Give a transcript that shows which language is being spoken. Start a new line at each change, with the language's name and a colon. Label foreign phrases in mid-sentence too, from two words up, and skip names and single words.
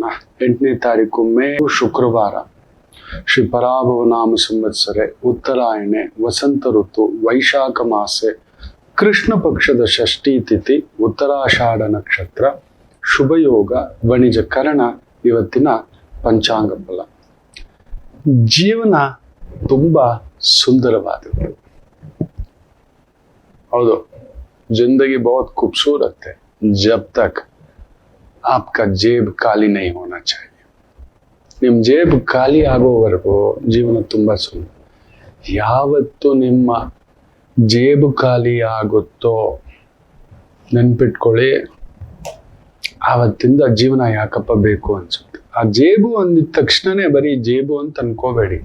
Kannada: 8ನೇ ತಾರೀಕು ಮೇ, ಶುಕ್ರವಾರ, ಶ್ರೀ ಪರಾಭವ ನಾಮ ಸಂವತ್ಸರೆ, ಉತ್ತರಾಯಣೆ, ವಸಂತ ಋತು, ವೈಶಾಖ ಮಾಸೆ, ಕೃಷ್ಣ ಪಕ್ಷದ ಷಷ್ಠಿ ತಿಥಿ, ಉತ್ತರಾಷಾಢ ನಕ್ಷತ್ರ, ಶುಭಯೋಗ, ವಣಿಜ ಕರಣ. ಇವತ್ತಿನ ಪಂಚಾಂಗ ಫಲ. ಜೀವನ ತುಂಬಾ ಸುಂದರವಾದದ್ದು. ಹೌದು,
Hindi: जिंदगी बहुत खूबसूरत है जब तक आपका जेब ಖಾಲಿ नहीं होना चाहिए.
Kannada: ನಿಮ್ ಜೇಬ್ ಖಾಲಿ ಆಗೋವರೆಗೂ ಜೀವನ ತುಂಬಾ ಸುಂದರ. ಯಾವತ್ತು ನಿಮ್ಮ ಜೇಬು ಖಾಲಿ ಆಗುತ್ತೋ ನೆನ್ಪಿಟ್ಕೊಳ್ಳಿ, ಆವತ್ತಿಂದ ಜೀವನ ಯಾಕಪ್ಪ ಬೇಕು ಅನ್ಸುತ್ತೆ. ಆ ಜೇಬು ಅಂದಿದ ತಕ್ಷಣನೇ ಬರೀ ಜೇಬು ಅಂತ ಅನ್ಕೋಬೇಡಿ.